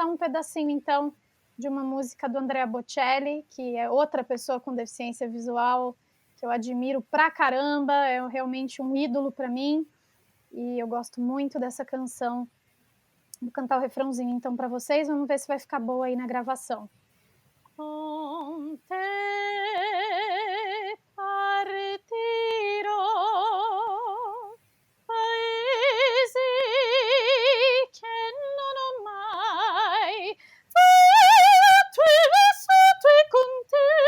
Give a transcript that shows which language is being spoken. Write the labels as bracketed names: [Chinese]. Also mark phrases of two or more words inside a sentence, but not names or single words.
[Portuguese] Vou cantar um pedacinho então de uma música do Andrea Bocelli, que é outra pessoa com deficiência visual que eu admiro pra caramba, é realmente um ídolo para mim, e eu gosto muito dessa canção. Vou cantar o refrãozinho então para vocês, vamos ver se vai ficar boa aí na gravação. [Italian] Con te partirò, paesi che non ho mai vissuto con te,